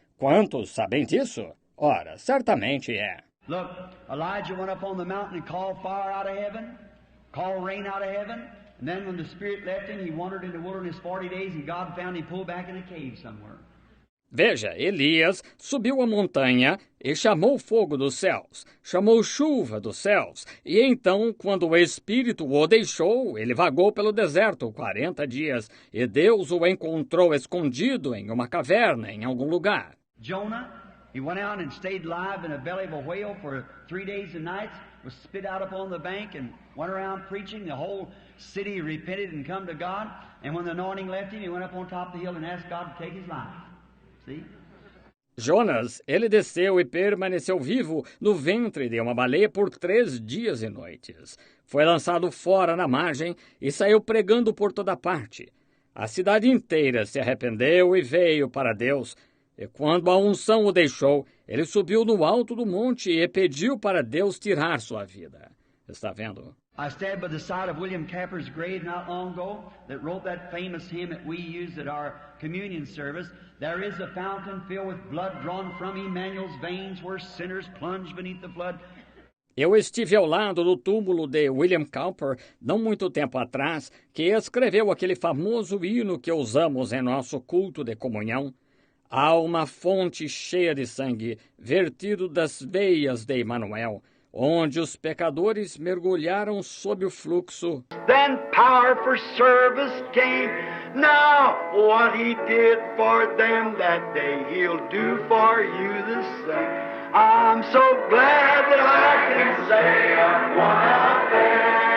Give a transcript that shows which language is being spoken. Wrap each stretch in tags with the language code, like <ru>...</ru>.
<pt>Quantos sabem disso? Ora, certamente é.</pt> <en>Look, Elijah went up on the mountain and called fire out of heaven, called rain out of heaven, and then when the Spirit left him, he wandered in the wilderness 40 days, and God found him pulled back in a cave somewhere.</en> <pt>Veja, Elias subiu a montanha e chamou fogo dos céus, chamou chuva dos céus, e então, quando o Espírito o deixou, ele vagou pelo deserto 40 dias, e Deus o encontrou escondido em uma caverna em algum lugar.</pt> <en>Jonah, he went out and stayed alive in the belly of a whale for 3 days and nights, was spit out upon the bank and went around preaching. The whole city repented and come to God. And when the anointing left him, he went up on top of the hill and asked God to take his life. See?</en> <pt>Jonas, ele desceu e permaneceu vivo no ventre de uma baleia por 3 dias e noites. Foi lançado fora na margem e saiu pregando por toda parte. A cidade inteira se arrependeu e veio para Deus. E quando a unção o deixou, ele subiu no alto do monte e pediu para Deus tirar sua vida. Está vendo?</pt> <en>I stand by the side of William Capper's grave not long ago that wrote that famous hymn that we use at our communion service. There is a fountain filled with blood drawn from Emmanuel's veins where sinners plunge beneath the flood.</en> <pt>Eu estive ao lado do túmulo de William Cowper, não muito tempo atrás, que escreveu aquele famoso hino que usamos em nosso culto de comunhão. Há uma fonte cheia de sangue, vertido das veias de Emmanuel, onde os pecadores mergulharam sob o fluxo.</pt> <en>Then power for service came. Now what he did for them that day, he'll do for you the same. I'm so glad that I can say I'm one of them.</en>